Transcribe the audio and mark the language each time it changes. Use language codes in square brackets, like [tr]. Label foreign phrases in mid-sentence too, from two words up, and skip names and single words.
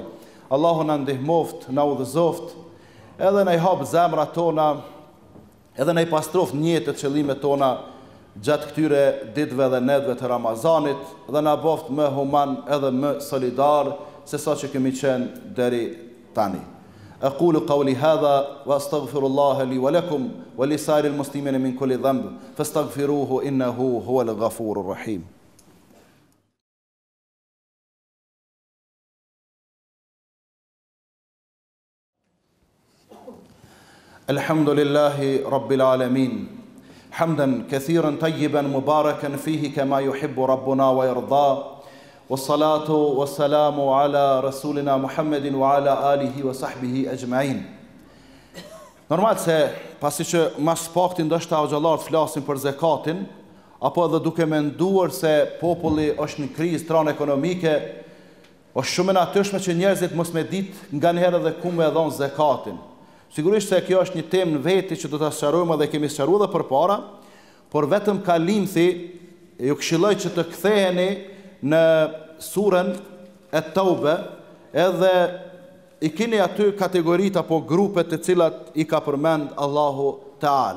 [sq] Allahu na ndihmoft, na udhëzoft, edhe na i hap zemrat tona, edhe na i pastroft njetet, qëllimet tona gjatë këtyre ditëve dhe netëve të Ramazanit, dhe na boft më human edhe më solidar se sa që kemi qenë deri tani. [ar] أقول قولي هذا وأستغفر الله لي ولكم ولسائر المسلمين من كل ذنب فاستغفروه إنه هو الغفور الرحيم. الحمد لله رب العالمين حمدا كثيرا طيبا مباركا فيه كما يحب ربنا ويرضى والصلاة والسلام على رسولنا محمد وعلى آله وصحبه أجمعين. [sq] Normal se pasi që mas pakti ndoshta xhallarët flasin për zakatin, apo edhe duke menduar se populli është në krizë tran ekonomike, është shumë e natyrshme që njerëzit mos me ditë nganjëherë edhe ku me dhon zakatin. Sigurisht se kjo është një temë në veti që do ta sqarojmë dhe kemi sqaruar edhe përpara, por vetëm kalimthi ju këshilloj që të ktheheni në surën At-Tauba, edhe i keni aty kategoritë apo grupet të cilat i ka përmend Allahu Teala.